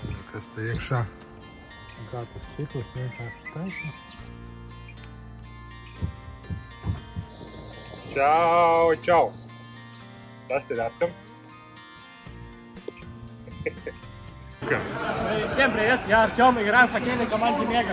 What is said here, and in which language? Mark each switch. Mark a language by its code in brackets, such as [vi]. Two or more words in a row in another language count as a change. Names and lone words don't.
[lv] kas te iekšā. Un kā tas stikls vienkārši taisni. Čau, čau! Tas ir Artams. [ru] Всем привет, я Артем, играю в хоккейной команде Мега.